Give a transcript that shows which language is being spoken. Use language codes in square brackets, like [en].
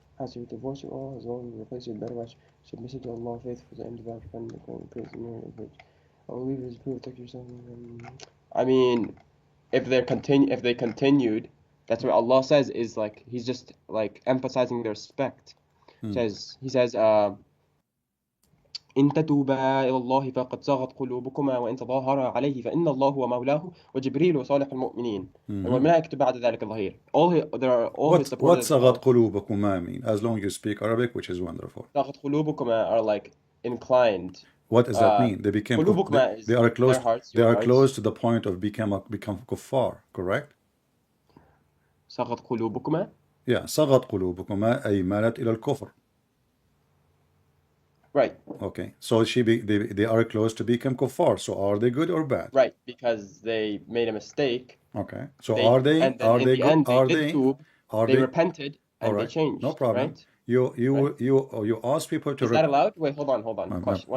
[en] As you divorce you all, as well as replace you with better wives, submissive to Allah, faithful and devout, friend, praise and merit, which I believe is proof. Protect yourself. I mean, if they continued, that's what Allah says is like He's just like emphasizing their respect. He says, [ar] إن تتوبا إلى الله فقد صغت قلوبكما وإن تظاهرا عليه فإن الله هو مولاه وجبريل وصالح المؤمنين والملائكة بعد ذلك ظهير. [en] There are all his supporters. What [ar] صغت قلوبكما [en] mean? As long as you speak Arabic, which is wonderful. [ar] صغت قلوبكما [en] are like inclined. What does that mean? They became they are close. They are close to the point of become kuffar. Correct? [ar] صغت قلوبكما. [en] Yeah, [ar] صغت قلوبكما أي مالت إلى الكفر. [en] Right. Okay. So they are close to become kuffar. So are they good or bad? Right, because they made a mistake. Okay. So are they good? They repented and they changed. No problem. Right? You ask people to. Is that allowed? Wait, hold on.